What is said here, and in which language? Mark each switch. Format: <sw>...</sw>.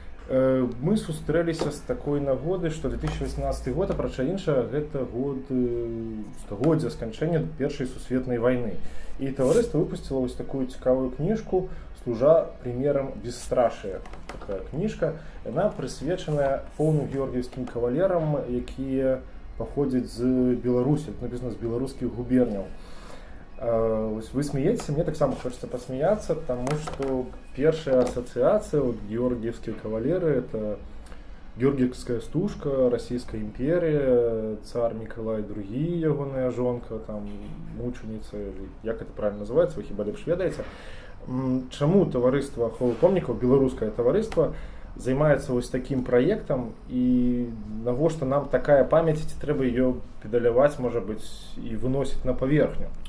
<be>Мы сустрэліся з такой нагоды, што 2018 год, апрача іншага, гэта год стагоддзя сканчэння Першай сусветнай вайны. І таварыства выпусціла вось такую цікавую кніжку</be> <ru>«Служа примерам бесстрашия».</ru> <be>Такая кніжка, яна прысвечаная поўным георгіевскім кавалерам, якія паходзяць з Беларусі, напісана з беларускіх губерняў.</be> <ru>Вы смеетесь,</ru> <be>мне таксама</be> <ru>хочется посмеяться, потому что первая ассоциация, вот, георгиевские кавалеры, это георгиевская стужка, Российская империя, царь Николай II,</ru> <be>ягоная жонка,</be> <ru>там, мученица, як это правильно называется,</ru> <be>вы хіба лепш ведаеце. Чаму таварыства аховы помнікаў, беларускае таварыства, займаецца вось</be> <ru>таким проектом,</ru> <be>и навошта нам такая памяць, ці трэба ее педаляваць,</be> <ru>может быть, и выносить</ru> <be>на поверхню?</be>